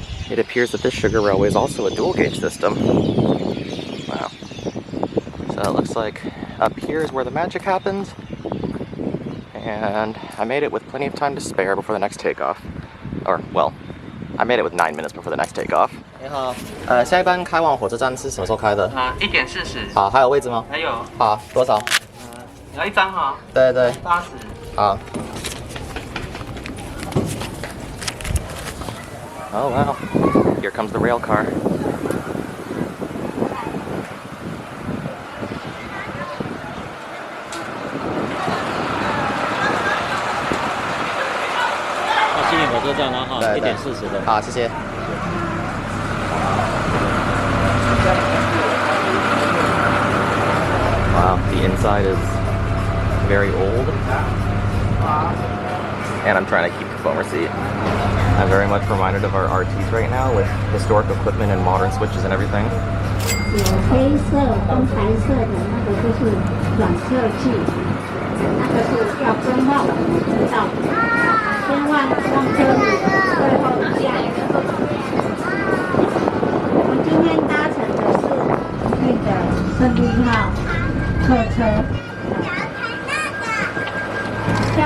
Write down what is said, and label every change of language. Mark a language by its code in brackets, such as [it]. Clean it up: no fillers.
[en] It appears that this sugar railway is also a dual gauge system. Wow. So it looks like up here is where the magic happens. And I made it with plenty of time to spare before the next takeoff. Or, well, I made it with 9 minutes before the next takeoff. [zh] 你好，下一班开往火车站是什么时候开的？1:40。好，还有位置吗？还有。好，多少？你要一张哈？对对。80。 好。 [en] Oh wow! Here comes the rail car. [zh] Xinying 火车站了哈，1:40的。好，谢谢。 [en] Wow, the inside is very old, and I'm trying to keep the foam seat. I'm very much reminded of our RTs right now with historic equipment and modern switches and everything. [zh] 有黑色跟白色的那个就是软设计，那个是要更换我们知道的，千万让车子最后下一个。我们今天搭乘的是那个11号客车，票